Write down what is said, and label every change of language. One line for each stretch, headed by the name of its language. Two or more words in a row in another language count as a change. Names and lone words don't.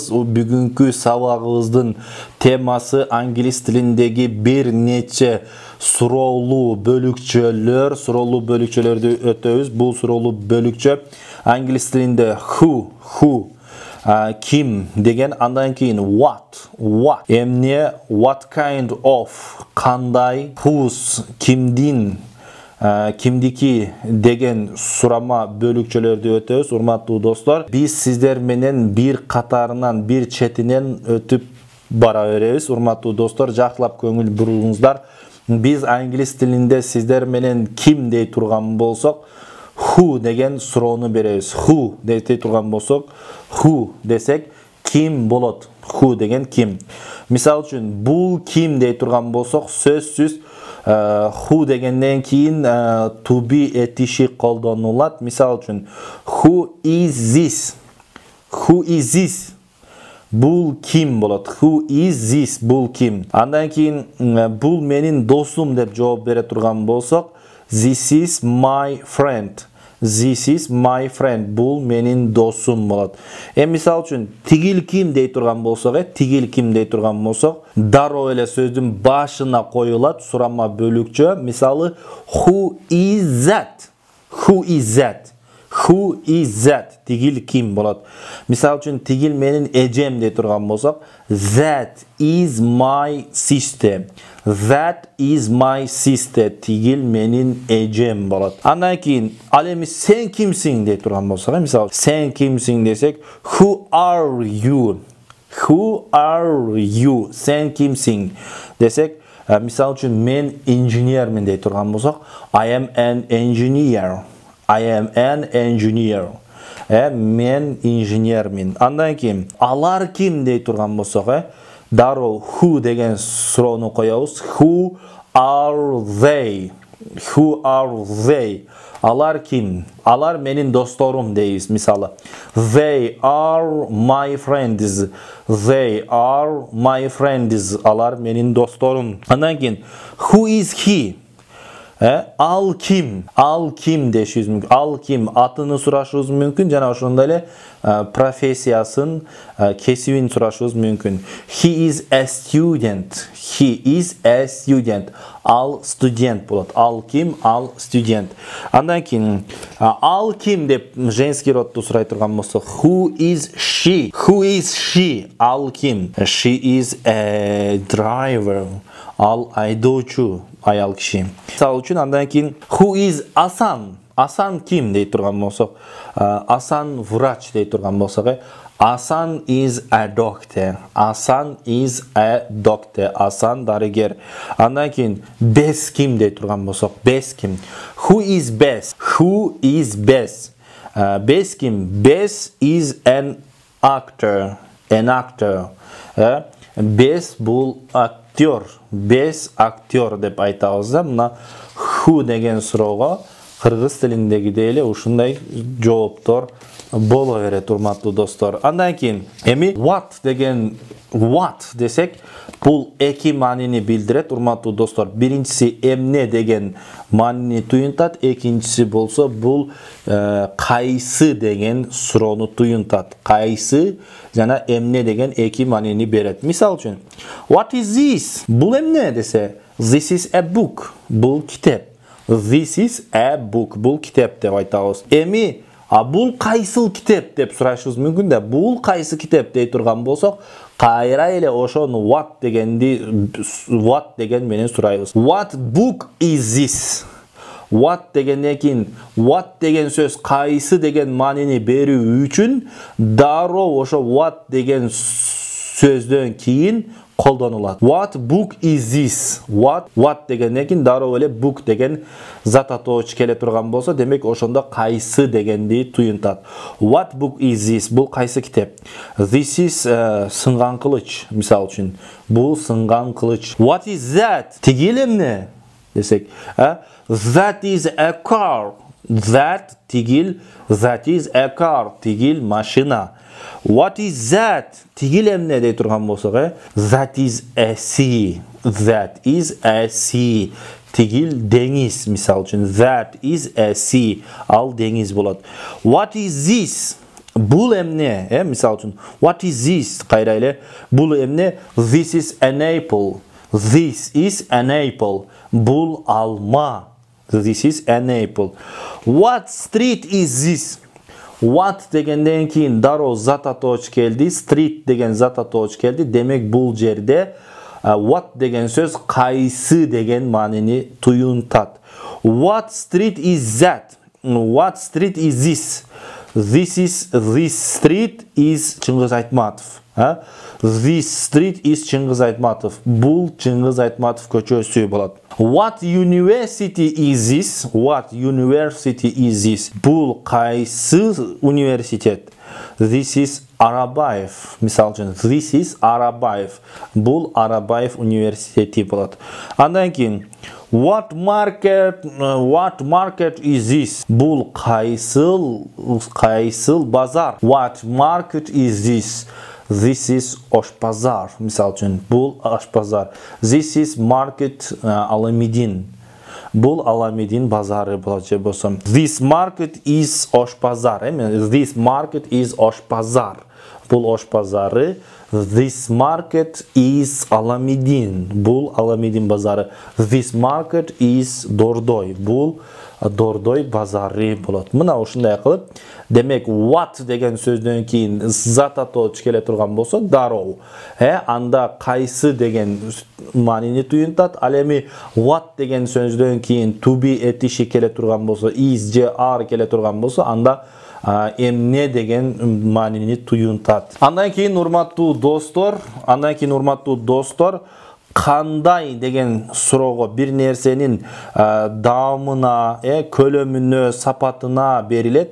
Kyrgyz: Бүгүнкү сабагыбыздын темасы англис тилиндеги бир нече суроолуу бөлүкчөлөрдү өтөбүз. Бул суроолуу бөлүкчө англис тилинде who, ким деген, андан кийин what, эмне,
English: what kind of,
Kyrgyz: кандай, whose, кимдин, кимдики деген сурама бөлүкчөлөрдү өтөбүз. Урматтуу достор, биз сиздер менен бир катарынан, бир четинен өтүп бара беребиз. Урматтуу достор, жакшылап көңүл буруңуздар. Биз англис тилинде сиздер менен ким дей турган болсок, who деген суроону беребиз. Who дей турган болсок, who десек ким болот. Who деген ким. Мисал үчүн, бул ким дей турган болсок, сөзсүз who дегенден кийин
English: to be
Kyrgyz: этиши колдонулат. Мисал үчүн,
English: who is this? Who is this?
Kyrgyz: Бул ким болот.
English: Who is this?
Kyrgyz: Бул ким. Андан кийин бул менин досум деп жооп бере турган болсок,
English: this is my friend. This is my friend.
Kyrgyz: Бул менин досум болот. Мисал үчүн, тигил ким дей турган болсок, дароо эле сөздүн башына коюлат сурама бөлүкчө. Мисалы,
English: who is that? Who is that? Who is that?
Kyrgyz: Тигил ким болот. Мисал үчүн, тигил менин эжем дей турган болсок,
English: that is my sister. That is my sister.
Kyrgyz: Тигил менин эжем болот. Андан кийин, ал эми сен кимсиң дей турган болсок, мисалы, сен кимсиң десек,
English: who are you? Who are you?
Kyrgyz: Сен кимсиң десек, мисал үчүн, мен инженермин дей турган болсок,
English: I am an engineer. I am an engineer.
Kyrgyz: Мен инженермин. Андан кийин, алар ким дей турган болсок, дароо who деген суроону коебуз.
English: Who are they? Who are they?
Kyrgyz: Алар ким? Алар менин досторум дейбиз. Мисалы,
English: they are my friends. They are my friends.
Kyrgyz: Алар менин досторум. Андан кийин,
English: who is he?
Kyrgyz: Ал ким? Ал ким дешибиз мүмкүн. Ал ким? Атыны сурашыбыз мүмкүн, жана ошондой эле профессиясын, кесибин сурашыбыз мүмкүн.
English: He is a student. He is a student.
Kyrgyz: Ал студент болот. Ал ким? Ал студент. Андан кийин, ал ким деп женский родду сурай турган болсок,
English: who is she? Who is she?
Kyrgyz: Ал ким?
English: She is a driver.
Kyrgyz: Ал айдоочу, аял киши. Мисалы үчүн, андан кийин,
English: who is Асан?
Kyrgyz: Асан ким дей турган болсок, Асан врач дей турган болсок, Асан
English: is a doctor. Асан is a doctor.
Kyrgyz: Асан дарыгер. Андан кийин, Бес ким дей турган болсок, Бес ким?
English: Who is Бес? Who is Бес? Бес ким? Бес is an actor. An actor.
Kyrgyz: Бес бул актер. Бес актер деп айтабыз да. Мына who деген суроого кыргыз тилиндегидей эле ушундай жооптор боло берет, урматтуу достор. Андан кийин, эми what деген, what десек, бул эки маанини билдирет, урматтуу достор. Биринчиси эмне деген маанини туюнтат, экинчиси болсо бул кайсы деген суроону туюнтат. Кайсы жана эмне деген эки маанини берет. Мисал үчүн,
English: what is this?
Kyrgyz: Бул эмне десе,
English: this is a book.
Kyrgyz: Бул китеп.
English: This is a book.
Kyrgyz: Бул китеп деп айтабыз. Эми бул кайсыл китеп деп сурашыбыз мүмкүн да. Бул кайсы китеп дей турган болсок, кайра эле ошону what деген менен сурайбыз.
English: What book is this?
Kyrgyz: What дегенден кийин what деген сөз кайсы деген маанини берүү үчүн дароо ошо what деген сөздөн кийин колдонулат.
English: What book is this?
Kyrgyz: What дегенден кийин дароо эле book деген зат атоочу келе турган болсо, демек ошондо кайсы дегенди туюнтат.
English: What book is this?
Kyrgyz: Бул кайсы китеп?
English: This is
Kyrgyz: сынган кылыч, мисал үчүн. Бул сынган кылыч.
English: What is that?
Kyrgyz: Тиги эмне десек,
English: that is a car. That тигил, that is a car.
Kyrgyz: Тигил машина.
English: What is that?
Kyrgyz: Тигил эмне дей турган болсок,
English: that is a sea. That is a sea.
Kyrgyz: Тигил деңиз, мисал үчүн.
English: That is a sea.
Kyrgyz: Ал деңиз болот.
English: What is this?
Kyrgyz: Бул эмне? Мисал үчүн.
English: What is this?
Kyrgyz: Кайра эле. Бул эмне?
English: This is an apple. This is an apple.
Kyrgyz: Бул алма.
English: This is an apple. What street is this?
Kyrgyz: What дегенден кийин дароо зат атоочу келди, street деген зат атоочу келди. Демек бул жерде what деген сөз кайсы деген маанини туюнтат.
English: What street is that? What street is this? This street is Чыңгыз Айтматов. This street is Чыңгыз Айтматов.
Kyrgyz: Бул Чыңгыз Айтматов көчөсү болот.
English: What university is this? What university is this?
Kyrgyz: Бул кайсы университет?
English: This is Арабаев.
Kyrgyz: Мисал үчүн,
English: this is Арабаев.
Kyrgyz: Бул Арабаев университети болот. Андан кийин
English: What market is this?
Kyrgyz: Бул кайсыл базар?
English: What market is this? This is Ошпазар.
Kyrgyz: Мисал үчүн, бул Ошпазар.
English: This is market Аламедин.
Kyrgyz: Бул Аламедин базары болот же болсо.
English: This market is Ошпазар. This market is Ошпазар.
Kyrgyz: Бул Ошпазары.
English: This market is Аламедин.
Kyrgyz: Бул Аламедин базары.
English: This market is Дордой.
Kyrgyz: Бул Дордой базары болот. Мына ушундай кылып, демек what деген сөздөн кийин зат атоочу келе турган болсо, дароо анда кайсы деген маанини туюнтат. Ал эми what деген сөздөн кийин
English: to be
Kyrgyz: этиши келе турган болсо, is же are келе турган болсо, анда эмне деген маанини туюнтат. Андан кийин урматтуу достор, кандай деген суроого, бир нерсенин даамына, көлөмүнө, сапатына берилет.